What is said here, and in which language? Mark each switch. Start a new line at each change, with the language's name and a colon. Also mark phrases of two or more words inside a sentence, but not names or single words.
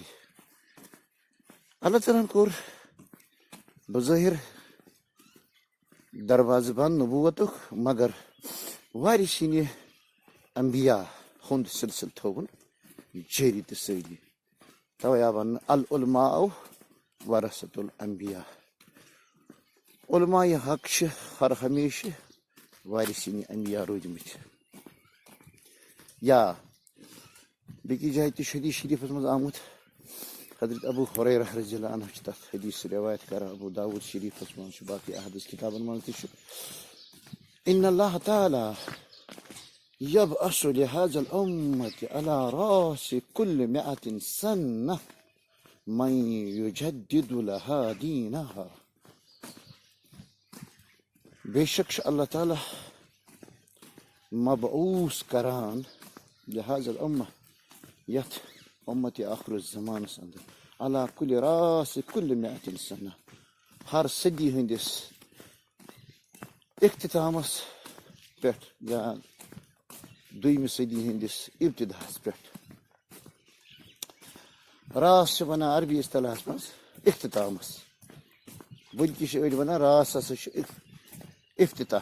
Kashmiri: اللہ تعالیٰ ہن کوٚر بظٲہر دروازٕ بنٛد نبوتُک، مگر وارثیٖنہِ انبیا ہُنٛد سلسلہٕ تھووُن جٲری تہٕ سٲری. توے آو وننہٕ
Arabic: العلماء ورثۃ الانبیاء.
Kashmiri: علماء حق چھِ ہر ہمیشہٕ وارثیٖنہِ انبیا روٗدمٕتۍ. یا بیٚکِس جایہِ تہِ چھُ حدیث شریٖفس منٛز آمُت، حضرت ابو ہریرہ رضی اللہ عنہ چھِ تتھ حدیث روایت کران، ابو داؤد شریٖفس منٛز چھُ، باقٕے احادیث کتابن منٛز تہِ چھُ.
Arabic: ان اللہ تعالیٰ یبعث لہذا الامة على رأس كل 100 سنة من يجدد لها دينها.
Kashmiri: بے شک چھُ اللہ تعالیٰ مبعوث کران
Arabic: لہذا الامة
Kashmiri: یتھ امتِ آخر الزمانس اندر علی کُلہِ
Arabic: رأس كل 100 سنة،
Kashmiri: ہر صدی ہٕنٛدِس اختتامس پٮ۪ٹھ یا دوٚیمہِ صدی ہٕنٛدِس ابتداہس پٮ۪ٹھ راس چھِ وَنان عربی اصطلاحس منٛز اختتامس بٔلکہِ چھِ أڑۍ وَنان راس ہسا چھُ افتتاح